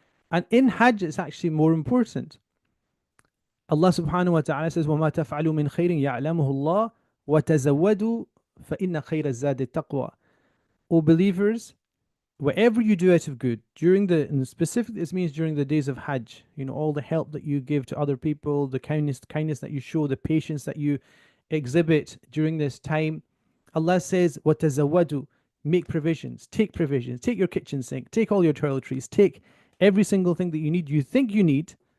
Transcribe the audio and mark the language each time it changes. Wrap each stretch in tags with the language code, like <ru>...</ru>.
<en>And in Hajj, it's actually more important. Allah subhanahu wa ta'ala says,</en> <ar>وَمَا تَفْعَلُوا مِنْ خَيْرٍ يَعْلَمُهُ اللَّهُ وَتَزَوَّدُوا فَإِنَّ خَيْرَ الزَّادِ التَّقْوَى.</ar> <en>O believers, whatever you do out of good, and specifically this means during the days of Hajj, all the help that you give to other people, the kindness that you show, the patience that you exhibit during this time, Allah says,</en> <ar>وَتَزَوَّدُوا,</ar> <en>make provisions, take your kitchen sink, take all your toiletries, take every single thing that you think you need.</en>